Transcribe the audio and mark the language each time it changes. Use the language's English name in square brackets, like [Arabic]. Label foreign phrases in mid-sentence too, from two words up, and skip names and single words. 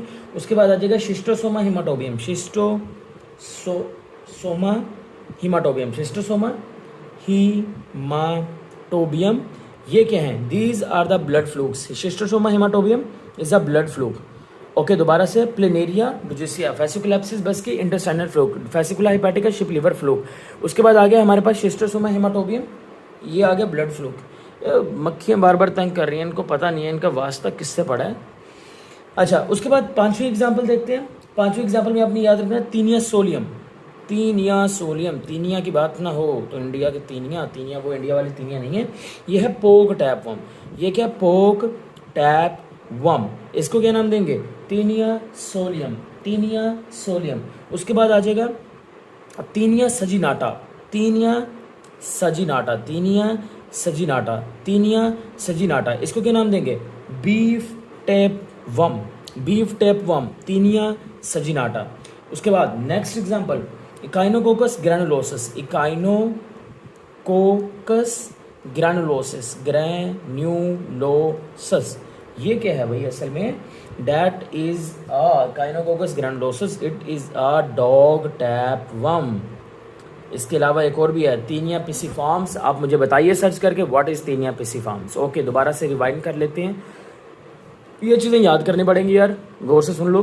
[Hindi] उसके बाद आ जाएगा शिस्टोसोमा हिमाटोबियम। ये क्या है? [English] these are the blood flukes. Schistosoma haematobium is a blood fluke. [Hindi] ओके, दोबारा से प्लेनेरिया, ड्रोजेसिया, फेसिकोलैप्सिस बस्की, [English] intestinal fluke, [Hindi] फेसिकुला हिपैटिका, [English] sheep liver fluke. [Hindi] उसके बाद आ गया हमारे पास शिस्टोसोमा हिमाटोबियम, ये आ गया [English] blood fluke. [Hindi] मक्खियाँ बार बार तंग कर रही हैं, इनको पता नहीं है इनका वास्ता किससे पड़ा है। अच्छा, उसके बाद 5वीं एग्जाम्पल देखते हैं। पांचवी एग्जाम्पल में आपने याद रखना तीनिया सोलियम। तीनिया सोलियम, तीनिया की बात ना हो तो इंडिया के तीनिया, तीनिया वो इंडिया वाली तीनिया नहीं है, ये है [English] pork tape worm. [Hindi] ये क्या, [English] pork tape worm, [Hindi] इसको क्या नाम देंगे, तीनिया सोलियम, तीनिया सोलियम। उसके बाद आ जाएगा तीनिया सजिनाटा, तीनिया सजिनाटा, तीनिया सजिनाटा, तीनिया सजिनाटा, इसको क्या नाम देंगे, [English] beef tape worm, beef tape worm, [Hindi] तीनिया सजिनाटा। उसके बाद [English] next example [Hindi] इकाइनोकोकस ग्रैनुलोसिस, इकाइनोकोकस ग्रैनुलोसिस, ग्रैन्युलोसस, ये क्या है भाई असल में, [English] that is Echinococcus granulosus, it is a dog tape worm. [Hindi] इसके अलावा एक और भी है तीनिया पिसिफॉर्म्स, आप मुझे बताइए सर्च करके [English] what is Taenia pisiformis. [Hindi] ओके, दोबारा से रिवाइंड कर लेते हैं, ये चीज़ें याद करनी पड़ेंगी यार, गौर से सुन लो।